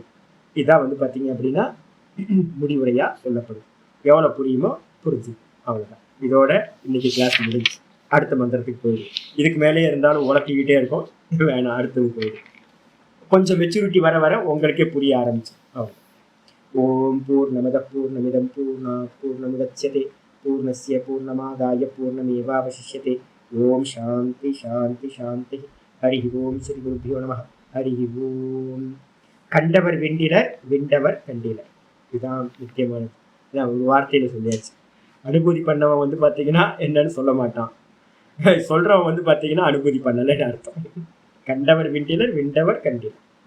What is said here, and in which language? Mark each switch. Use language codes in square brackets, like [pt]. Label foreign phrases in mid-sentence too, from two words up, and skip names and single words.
[ta] இதான் வந்து பாத்தீங்க அப்படின்னா முடிவுரையா சொல்லப்படும். எவ்வளவு புரியுமோ புரிஞ்சு, அவ்வளவுதான். இதோட இன்னைக்கு கிளாஸ் முடிஞ்சு. அடுத்த மந்திரத்துக்கு போயிடும். இதுக்கு மேலே இருந்தாலும் உழப்பிக்கிட்டே இருக்கும், வேணாம், அடுத்தது போயிடும். கொஞ்சம் மெச்சூரிட்டி வர வர உங்களுக்கே புரிய ஆரம்பிச்சு. [sa] அவ்வளோ. ॐ पूर्णमदः पूर्णमिदं पूर्णात् पूर्णमुदच्यते पूर्णस्य पूर्णमादाय पूर्णमेवावशिष्यते. ॐ शान्तिः शान्तिः शान्तिः हरि ॐ श्री गुरुभ्यो नमः. हरि ॐ. [ta] கண்டவர் வெண்டிலர், வெண்டவர் கண்டிலர். இதுதான் முக்கியமானது. இதான் ஒரு வார்த்தையில சொல்லியாச்சு. அனுபூதி பண்ணவன் வந்து பாத்தீங்கன்னா என்னன்னு சொல்ல மாட்டான், சொல்றவன் வந்து பாத்தீங்கன்னா அனுபூதி பண்ணலன்னு அர்த்தம். கண்டவர் விண்டிலர், விண்டவர் கண்டிலர்.